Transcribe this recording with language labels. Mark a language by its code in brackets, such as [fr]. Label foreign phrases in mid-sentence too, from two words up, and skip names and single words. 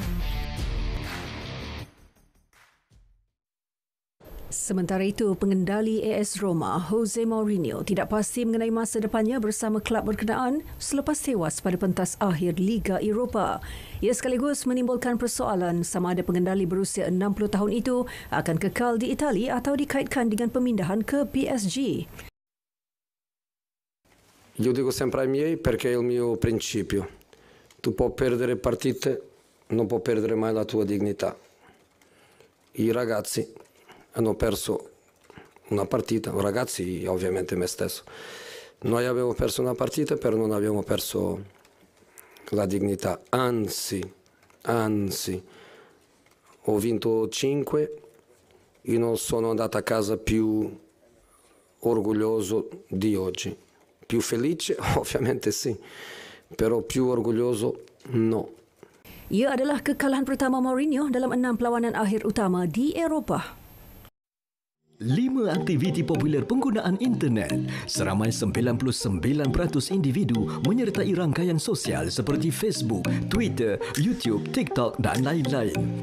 [ms] Sementara itu, pengendali AS Roma, Jose Mourinho, tidak pasti mengenai masa depannya bersama kelab berkenaan selepas tewas pada pentas akhir Liga Eropah. Ia sekaligus menimbulkan persoalan sama ada pengendali berusia 60 tahun itu akan kekal di Itali atau dikaitkan dengan pemindahan ke PSG. [it] Io dico sempre ai miei perché è il mio principio. Tu puoi perdere partite, non puoi perdere mai la tua dignità. I ragazzi hanno perso una partita, ragazzi ovviamente me stesso. Noi abbiamo perso una partita però non abbiamo perso la dignità, anzi, ho vinto 5 e non sono andato a casa più orgoglioso di oggi. Più felice? Ovviamente sì, però più orgoglioso no. [ms] Ia adalah kekalahan pertama Mourinho dalam 6 perlawanan akhir utama di Eropah. 5 aktiviti popular penggunaan internet. Seramai 99% individu menyertai rangkaian sosial seperti Facebook, Twitter, YouTube, TikTok dan lain-lain.